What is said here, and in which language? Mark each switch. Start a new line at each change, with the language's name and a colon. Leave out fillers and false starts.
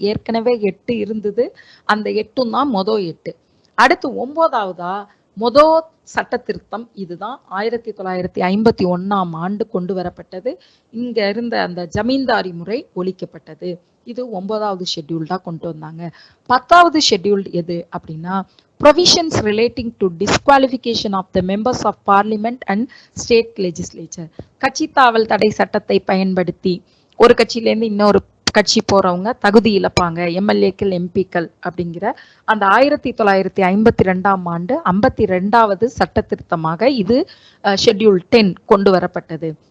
Tamil: ஏற்கனவே 8 இருந்தது, அந்த 8 தான் மொதல் 8. அடுத்து 9வதா மொதல் சட்ட திருத்தம் இதுதான். 1951ஆம் ஆண்டு கொண்டு வரப்பட்டது. இங்க இருந்த அந்த ஜமீன்தாரி முறை ஒழிக்கப்பட்டது. இது 9வது ஷெட்யூல் தான் கொண்டு வந்தாங்க. 10வது ஷெட்யூல் எது அப்படின்னா
English: provisions relating to disqualification of the members of parliament and state legislature.
Tamil: கட்சி தாவல் தடை சட்டத்தை பயன்படுத்தி ஒரு கட்சியிலேருந்து இன்னொரு கட்சி போறவங்க தகுதி இழப்பாங்க, எம்எல்ஏக்கள், எம்பிக்கள் அப்படிங்கிற அந்த 1952ஆம் ஆண்டு 52வது சட்ட திருத்தமாக இது ஷெட்யூல் 10 கொண்டு வரப்பட்டது.